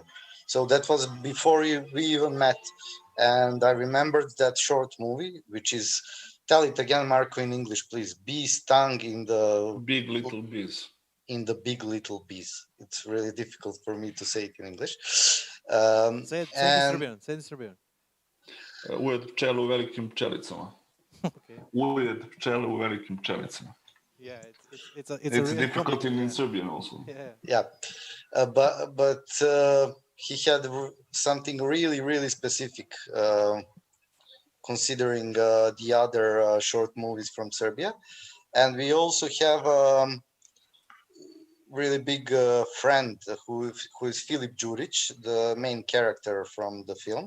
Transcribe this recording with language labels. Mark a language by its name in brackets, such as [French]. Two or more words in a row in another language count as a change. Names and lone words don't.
[English] So that was before we even met, and I remembered that short movie, which is, tell it again, Marco, in English, please. Bee stung in the Big Little Bees. In the Big Little Bees. It's really difficult for me to say it in English. Say it in Serbian. [Serbian] Ujed pčele u velikim pčelicama. [English] Okay. [Serbian] Ujed pčele u velikim pčelicama. [English] Yeah, it's difficult in Serbian also. Yeah, but he had something really specific, considering the other short movies from Serbia, and we also have really big friend who is Filip Đurić, the main character from the film.